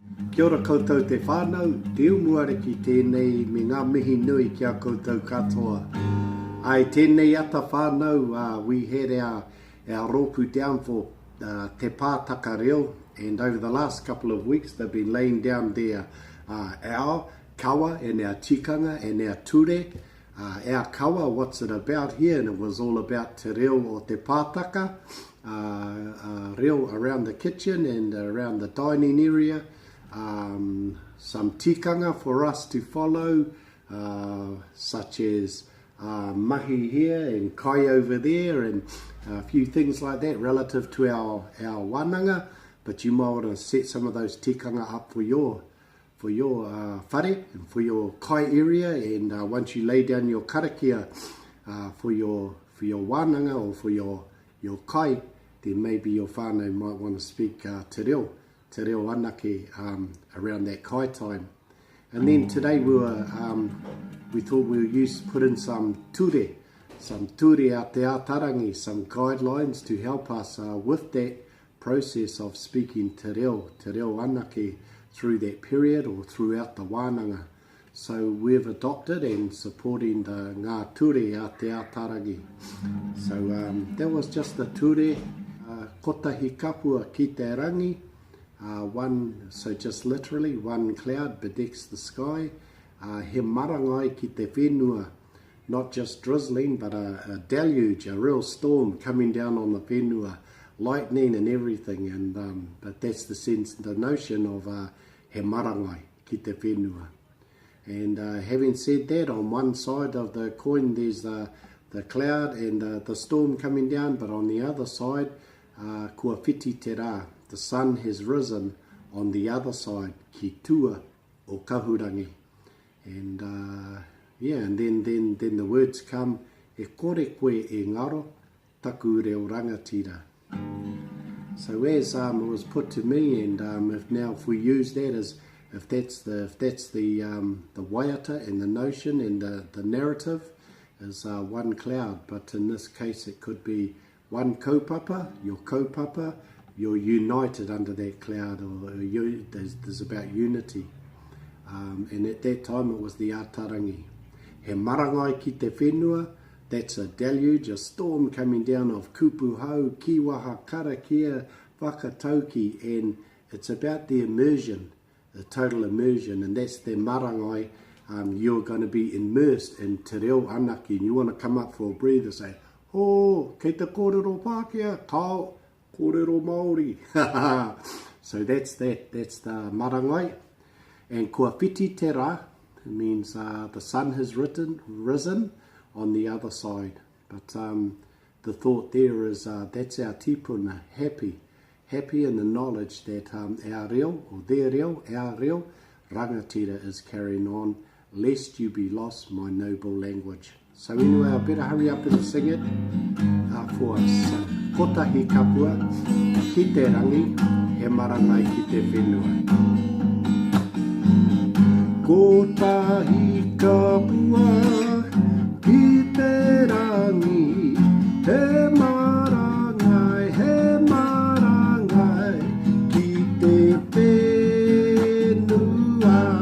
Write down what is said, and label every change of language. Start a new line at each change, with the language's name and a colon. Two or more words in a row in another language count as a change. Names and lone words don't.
Māori: Kia ora koutou te whānau, te umuariki tēnei me ngā mihi nui kia koutou katoa. Ai tēnei ata whānau,
English: we had our rōpū down for
Māori: te pātaka reo,
English: and over the last couple of weeks they've been laying down their our kawa and our tikanga and our ture. Our kawa, what's it about here? And it was all about
Māori: te reo o te pātaka,
English: reo around the kitchen and around the dining area. Some tikanga for us to follow, such as mahi here and kai over there, and a few things like that relative to our Wänanga. But you might want to set some of those tikanga up for your whare and for your kai area, and once you lay down your karakia for your Wänanga or for your kai, then maybe your whānau might want to speak
Māori: te reo anake
English: around that kai time. And then today we thought we'll put in some ture out there, tarangi, some guidelines to help us with that process of speaking
Māori: te reo anake
English: through that period or throughout the Wänanga. So we've adopted and supporting the
Māori: ngā ture
English: out there, tarangi. So that was just the ture,
Māori: Kotahi Kapua ki te rangi.
English: So just literally one cloud bedecks the sky.
Māori: He marangai ki te whenua,
English: not just drizzling, but a deluge, a real storm coming down on the whenua, lightning and everything. And but that's the sense, the notion of
Māori: he marangai ki te whenua.
English: And having said that, on one side of the coin there's the cloud and the storm coming down, but on the other side,
Māori: kua whiti te rā,
English: the sun has risen on the other side,
Māori: ki tua o Kahurangi.
English: And and then the words come,
Māori: e kore koe e ngaro, taku reo rangatira.
English: So as it was put to me, and if we use that as if that's the waiata and the notion and the narrative is one cloud, but in this case it could be one kaupapa, your kaupapa. You're united under that cloud, or there's about unity. And at that time it was the tarangi.
Māori: He marangai ki te whenua,
English: that's a deluge, a storm coming down of
Māori: kupu hau, kiwaha, karakia, whakatauki,
English: and it's about the immersion, the total immersion, and that's the marangai. You're going to be immersed in
Māori: te reo anaki,
English: and you want to come up for a breathe and say,
Māori: oh, kei te kōrero Pākehā, kao, kōrero Māori.
English: So that's the marangai. And
Māori: kua whiti te rā,
English: it means the sun has risen on the other side. But the thought there is that's our tipuna, happy in the knowledge that our reo, or their reo, our
Māori: reo, rangatira
English: is carrying on, lest you be lost, my noble language. So anyway, I better hurry up and sing it for us. So,
Māori: Kotahi Kapua ki te rangi, he marangai ki te whenua. Kotahi Kapua ki te rangi, he marangai ki te whenua.